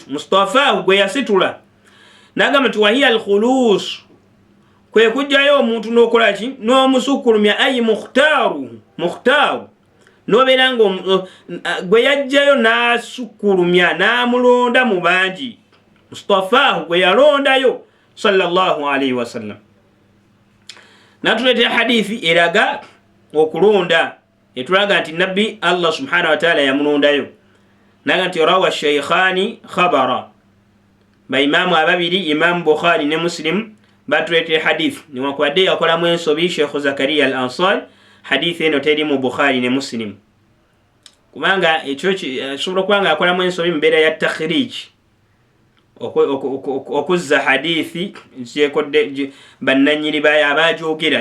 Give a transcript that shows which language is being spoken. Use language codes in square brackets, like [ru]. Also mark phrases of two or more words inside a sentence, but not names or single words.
[lg] Mustafahu gwe yasitula. Nagamba nti [ar] وهي الخلوص, [lg] kwe kujjayo omuntu n'okola ki? N'omusukkulumya, ayi mukhtaru. Nobeera nga gwe yajjayo n'asukkulumya n'amulonda mu bangi. Mustafahu gwe yalondayo [ar] صلى الله عليه وسلم. [lg] Natuleetera hadithi eraga okulonda, etulaga nti nabbi Allah [ar] سبحانه وتعالى [lg] yamulondayo. Naga nti [ar] روى الشيخان خبرا, [lg] baimamu ababiri Imam Bukhari ne Muslim batuleetera hadithi, newankubadde yakolamu ensobi Sheikh Zakaria al-Ansari, hadithi eno teri mu Bukhari ne Muslim kubanga ekyo asobola okuba nga akolamu ensobi mu mbeera ya takhrij, okuzza hadithi zekodde bannanyiri bayo abajoogera.